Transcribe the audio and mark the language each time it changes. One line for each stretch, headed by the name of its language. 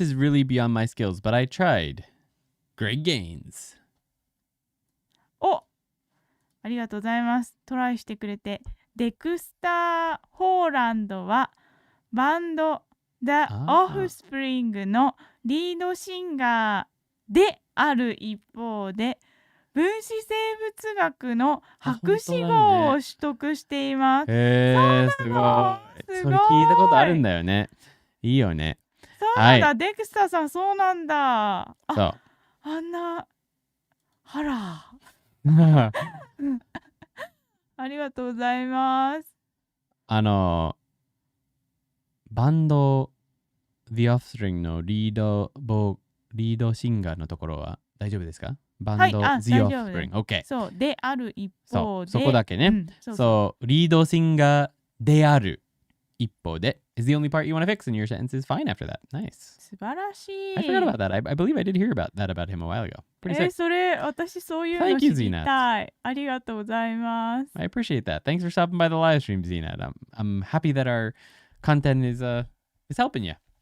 English: This is really beyond my skills, but I tried. Great gains.
Japanese: お、ありがとうございます。トライしてくれて。デクスター・ホーランドはバンド The Offspring のリードシンガーである一方で、分子生物学の博士号を取得しています。すごい。それ聞いたことあるんだよね。いいよね。そうなんだ、デクスターさん、そうなんだ。そう。あんな、あら。ありがとうございます。バンド The Offspring のリードシンガーのところは大丈夫ですか？バンド The Offspring。 OK。そう、である一方で。そこだけね。
English: そう、
Japanese: リードシンガーである一方で
English: is the only part you want to fix and your sentence is fine after that. Nice.
Japanese: 素晴らしい。
English: I forgot about that. I believe I did hear about him a while ago. Pretty sick.
Japanese: それ、私そういうの知りたい。ありがとうございます。
English: I appreciate that. Thanks for stopping by the live stream, Zinat. I'm happy that our content is helping you.